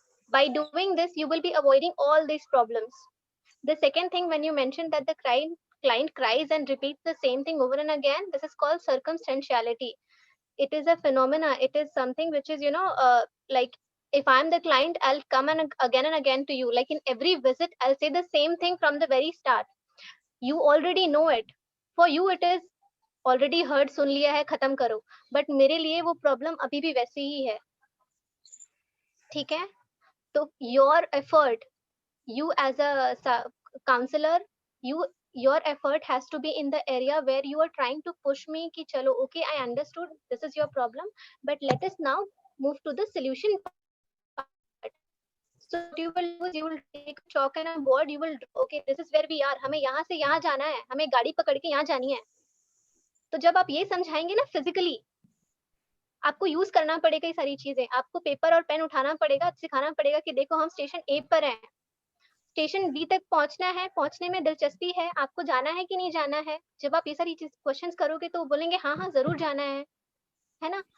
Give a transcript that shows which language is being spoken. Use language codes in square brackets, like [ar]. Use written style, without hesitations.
[en] By doing this, you will be avoiding all these problems. The second thing, when you mentioned that the client cries and repeats the same thing over and again, this is called circumstantiality. It is a phenomena. It is something which is, like, if I'm the client, I'll come and again to you. Like in every visit, I'll say the same thing from the very start. You already know it. For you, it is already heard, [hi] सुन लिया है, खत्म करो. But मेरे लिए वो problem अभी भी वैसी ही है. ठीक है? [en] तो your effort, you as a counselor, your effort has to be in the area where you are trying to push me कि चलो, okay, I understood, this is your problem, but let us now move to the solution part. So what you will do is you will take chalk and a board, you will, okay, this is where we are, [hi] हमें यहाँ से यहाँ जाना है, हमें गाड़ी पकड़ के यहाँ जानी है. तो जब आप ये समझाएंगे ना फिजिकली, आपको यूज करना पड़ेगा ये सारी चीजें. आपको पेपर और पेन उठाना पड़ेगा, सिखाना पड़ेगा कि देखो हम स्टेशन ए पर हैं, स्टेशन बी तक पहुंचना है, पहुंचने में दिलचस्पी है, आपको जाना है कि नहीं जाना है. जब आप ये सारी चीज क्वेश्चंस करोगे तो बोलेंगे हाँ हाँ जरूर जाना है ना.